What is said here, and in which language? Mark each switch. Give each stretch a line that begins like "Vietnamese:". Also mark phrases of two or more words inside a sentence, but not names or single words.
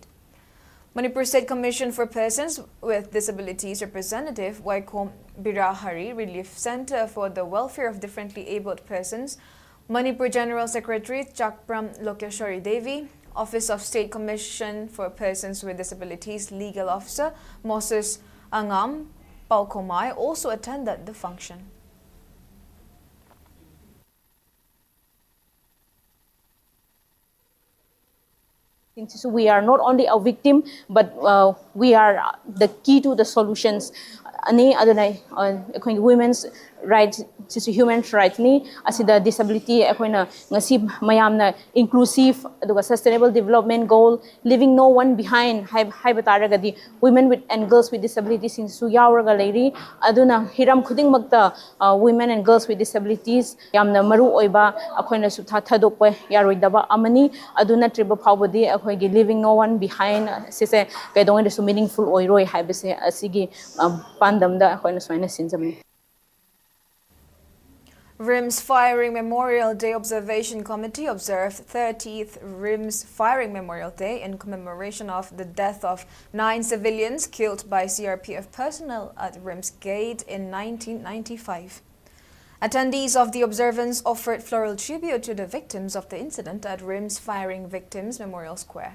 English: Manipur State Commission for Persons with Disabilities Representative Waikom Birahari Relief Center for the Welfare of Differently Abled Persons, Manipur General Secretary Chakpram Lokeshwari Devi, Office of State Commission for Persons with Disabilities Legal Officer Moses Angam Paukomai also attended the function. So we are not only a victim, but we are the key to the solutions.
Manipuri: Ani adunai
English: women's rights, human rights
Manipuri: ni asida disability akoina ngasi mayamna inclusive aduga
English: sustainable development goal, leaving no one behind
Manipuri: haibataragadi
English: women with and girls with disabilities
Manipuri: in su yauraga leiri aduna hiram khuding makta
English: women and girls with disabilities
Manipuri: yamna maru oiba akoina su thadokpa yaroidaba amani aduna triba phawbadi akoigi
English: leaving no one behind
Manipuri: sise kaidong su meaningful oiroi haibase asigi pandamda akoina suina sinjamni.
English: RIMS Firing Memorial Day Observation Committee observed 30th RIMS Firing Memorial Day in commemoration of the death of 9 civilians killed by CRPF personnel at RIMS Gate in 1995. Attendees of the observance offered floral tribute to the victims of the incident at RIMS Firing Victims Memorial Square.